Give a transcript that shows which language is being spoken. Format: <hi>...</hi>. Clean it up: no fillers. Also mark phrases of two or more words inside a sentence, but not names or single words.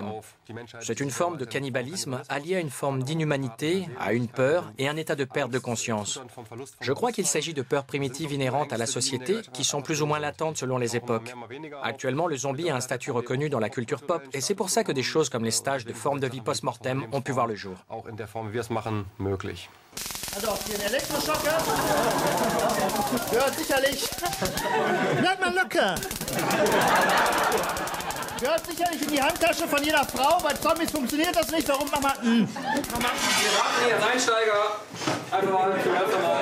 <fr>C'est une forme de cannibalisme alliée à une forme d'inhumanité, à une peur et un état de perte de conscience. Je crois qu'il s'agit de peurs primitives inhérentes à la société qui sont plus ou moins latentes selon les époques. Actuellement, le zombie a un statut reconnu dans la culture pop et c'est pour ça que des choses comme les stages de forme de vie post-mortem ont pu voir le jour.</fr> <de>Also, hier ein Elektroschocker. Gehört sicherlich. Bleib mal locker. Gehört sicherlich in die Handtasche von jeder Frau. Bei Zombies funktioniert das nicht. Warum machen wir. Wir warten hier als Einsteiger. Einfach mal ganz normal.</de>